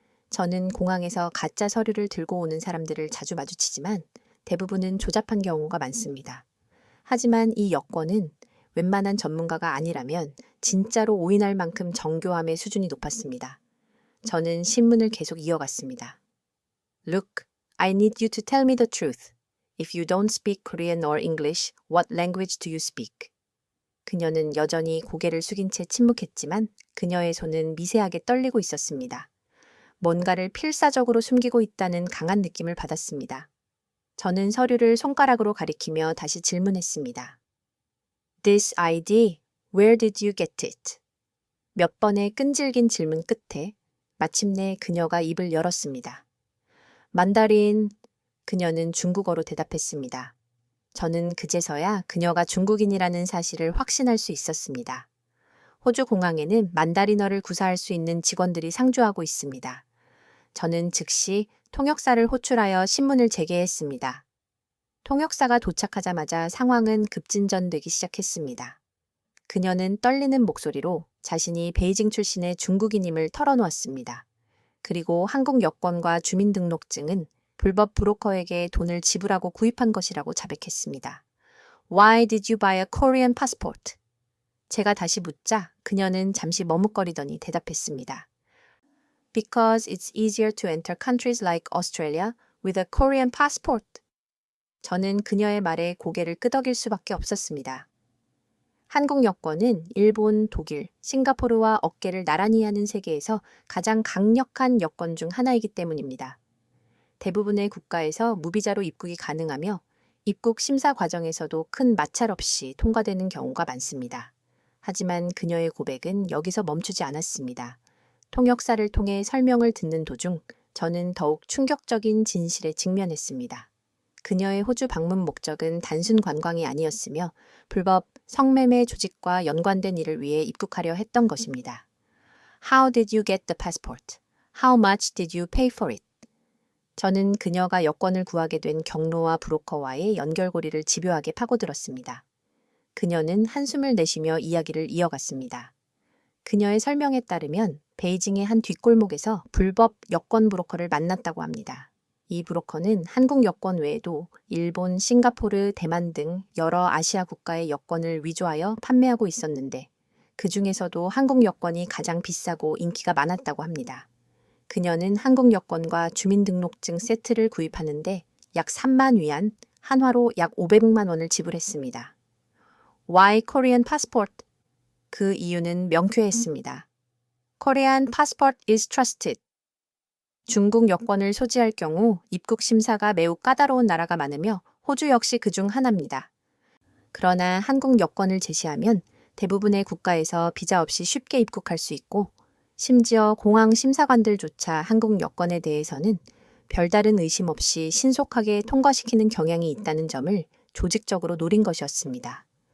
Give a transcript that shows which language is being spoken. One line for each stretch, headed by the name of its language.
Korean: 저는 공항에서 가짜 서류를 들고 오는 사람들을 자주 마주치지만 대부분은 조잡한 경우가 많습니다. 하지만 이 여권은 웬만한 전문가가 아니라면 진짜로 오인할 만큼 정교함의 수준이 높았습니다. 저는 신문을 계속 이어갔습니다.
English: Look, I need you to tell me the truth. If you don't speak Korean or English, what language do you speak?
Korean: 그녀는 여전히 고개를 숙인 채 침묵했지만 그녀의 손은 미세하게 떨리고 있었습니다. 뭔가를 필사적으로 숨기고 있다는 강한 느낌을 받았습니다. 저는 서류를 손가락으로 가리키며 다시 질문했습니다.
English: This ID, where did you get it?
Korean: 몇 번의 끈질긴 질문 끝에 마침내 그녀가 입을 열었습니다. 만다린, 그녀는 중국어로 대답했습니다. 저는 그제서야 그녀가 중국인이라는 사실을 확신할 수 있었습니다. 호주 공항에는 만다린어를 구사할 수 있는 직원들이 상주하고 있습니다. 저는 즉시 통역사를 호출하여 신문을 재개했습니다. 통역사가 도착하자마자 상황은 급진전되기 시작했습니다. 그녀는 떨리는 목소리로 자신이 베이징 출신의 중국인임을 털어놓았습니다. 그리고 한국 여권과 주민등록증은 불법 브로커에게 돈을 지불하고 구입한 것이라고 자백했습니다.
English: Why did you buy a Korean passport?
Korean: 제가 다시 묻자 그녀는 잠시 머뭇거리더니 대답했습니다.
English: Because it's easier to enter countries like Australia with a Korean passport.
Korean: 저는 그녀의 말에 고개를 끄덕일 수밖에 없었습니다. 한국 여권은 일본, 독일, 싱가포르와 어깨를 나란히 하는 세계에서 가장 강력한 여권 중 하나이기 때문입니다. 대부분의 국가에서 무비자로 입국이 가능하며 입국 심사 과정에서도 큰 마찰 없이 통과되는 경우가 많습니다. 하지만 그녀의 고백은 여기서 멈추지 않았습니다. 통역사를 통해 설명을 듣는 도중 저는 더욱 충격적인 진실에 직면했습니다. 그녀의 호주 방문 목적은 단순 관광이 아니었으며 불법 성매매 조직과 연관된 일을 위해 입국하려 했던 것입니다.
English: How did you get the passport? How much did you pay for it?
Korean: 저는 그녀가 여권을 구하게 된 경로와 브로커와의 연결고리를 집요하게 파고들었습니다. 그녀는 한숨을 내쉬며 이야기를 이어갔습니다. 그녀의 설명에 따르면 베이징의 한 뒷골목에서 불법 여권 브로커를 만났다고 합니다. 이 브로커는 한국 여권 외에도 일본, 싱가포르, 대만 등 여러 아시아 국가의 여권을 위조하여 판매하고 있었는데 그 중에서도 한국 여권이 가장 비싸고 인기가 많았다고 합니다. 그녀는 한국 여권과 주민등록증 세트를 구입하는데 약 3만 위안, 한화로 약 500만 원을 지불했습니다.
English: Why Korean passport?
Korean: 그 이유는 명쾌했습니다.
English: Korean passport is trusted.
Korean: 중국 여권을 소지할 경우 입국 심사가 매우 까다로운 나라가 많으며 호주 역시 그중 하나입니다. 그러나 한국 여권을 제시하면 대부분의 국가에서 비자 없이 쉽게 입국할 수 있고 심지어 공항 심사관들조차 한국 여권에 대해서는 별다른 의심 없이 신속하게 통과시키는 경향이 있다는 점을 조직적으로 노린 것이었습니다.